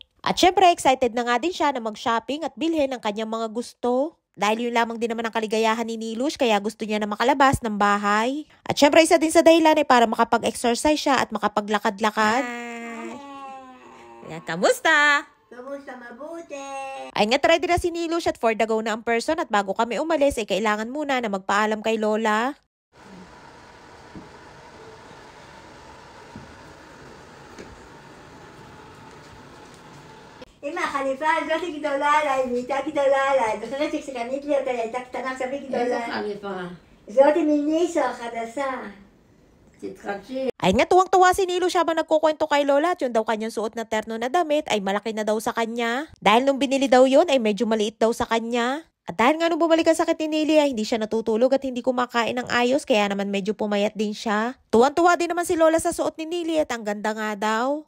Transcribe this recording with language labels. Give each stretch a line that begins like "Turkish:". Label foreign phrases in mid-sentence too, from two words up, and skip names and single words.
Filipino: At syempre excited na nga din siya na mag-shopping at bilhin ang kanyang mga gusto. Dahil yun lamang din naman ang kaligayahan ni Nilush kaya gusto niya na makalabas ng bahay. At syempre isa din sa dahilan ay para makapag-exercise siya at makapaglakad-lakad. Ayan, kamusta? Kamusta? Mabuti. Ay nga ready na si Nilush at
English: for the go
Filipino: na ang person at bago kami umalis ay kailangan muna na magpaalam kay Lola.
Hebrew: אמא, החליפה הזאת היא גדולה עליי, והיא הייתה גדולה עליי. זוכרת שכשקנית לי אותה, היא הייתה קטנה, עכשיו היא גדולה. איזה חליפה? זאת היא מניסו החדשה. תתחדשי.
Filipino: Ay nga tuwang-tuwa si Nilush habang nagkukwento kay Lola at yun daw kanyang suot na terno na damit ay malaki na daw sa kanya. Dahil nung binili daw yun ay medyo maliit daw sa kanya. At dahil nga nung bumalik ang sakit ni Nili ay hindi siya natutulog at hindi kumakain ng ayos kaya naman medyo pumayat din siya. Tuwan-tuwa din naman si Lola sa suot ni Nili at ang ganda nga daw.